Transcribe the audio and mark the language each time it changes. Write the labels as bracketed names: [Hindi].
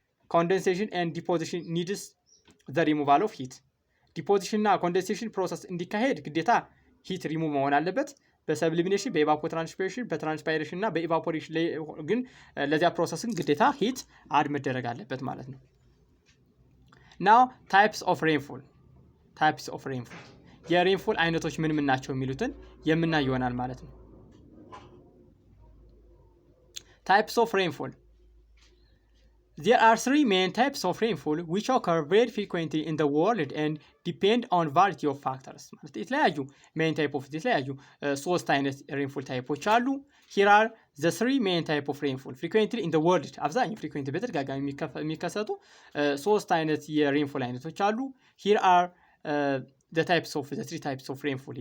[English] Condensation and deposition needs the removal of heat. [Amharic] ዲፖዚሽን እና ኮንደንሴሽን ፕሮሰስ እንዲካሄድ ግዴታ ሂት ሪሙቭ መሆን አለበት። በሰብሊሚኔሽን በኤቫፖትራንስፓይሬሽን በትራንስፓይሬሽን እና በኤቫፖሬሽን ላይ ግን ለዚያ ፕሮሰስን ግዴታ ሂት አድ መደረግ አለበት ማለት ነው። ናው ታይፕስ ኦፍ ሬንፎል የሬንፎል አይነቶች ምን ምን ናቸው የሚሉትን የምናይ ይሆናል ማለት ነው። [English] ታይፕስ ኦፍ ሬንፎል There are three main types of rainfall which occur very frequently in the world and depend on variety of factors. [Amharic] ማለት የተለያዩ main type of የተለያዩ ሶስት አይነት rainfall ታይፖች አሉ። [English] Here are the three main type of rainfall frequently in the world. [Amharic] አብዛኛው frequently በተደጋጋሚ የሚከሰቱ ሶስት አይነት የሬንፎል አይነቶች አሉ። [English] Here are the three types of rainfall.